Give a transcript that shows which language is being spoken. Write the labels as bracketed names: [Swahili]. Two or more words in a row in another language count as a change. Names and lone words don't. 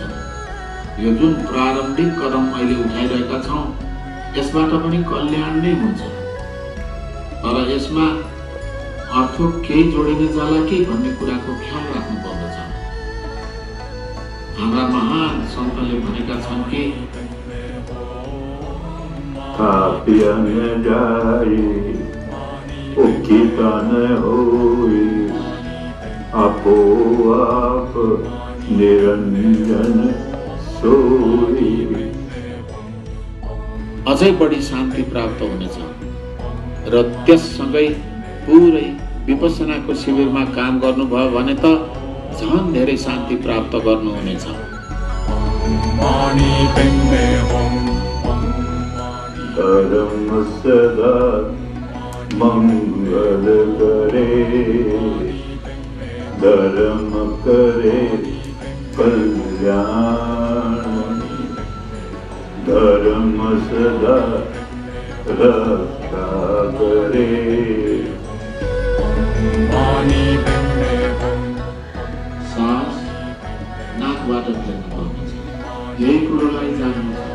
[Nepali] यो जुन प्रारम्भिक कदम अहिले उठाइरहेका छौँ यसबाट पनि कल्याण नै हुन्छ, तर यसमा अर्थ केही जोडिने जाला कि भन्ने कुराको ख्याल राख्नु पर्दछ। हाम्रा महान सन्तले भनेका छन् कि [Punjabi] ਥਾਪਿਆ ਨ ਜਾਈ ਉਕਿਤਾ ਨ ਹੋਈ ਆਪੋ ਆਪ ਨਿਰੰਜਨ ਸੋਈ। [Nepali] अझै बढी शान्ति प्राप्त हुनेछ र त्यससँगै पुरै विपसनाको शिविरमा काम गर्नुभयो भने त झन् धेरै शान्ति प्राप्त गर्नुहुनेछ। [Hindi] धर्म सदा मंगल करे, धर्म करे कल्याण, धर्म सदा रक्षा करे। [Nepali] सास नाकबाट फेर्नु पर्दछ, यही कुरोलाई जान्नु।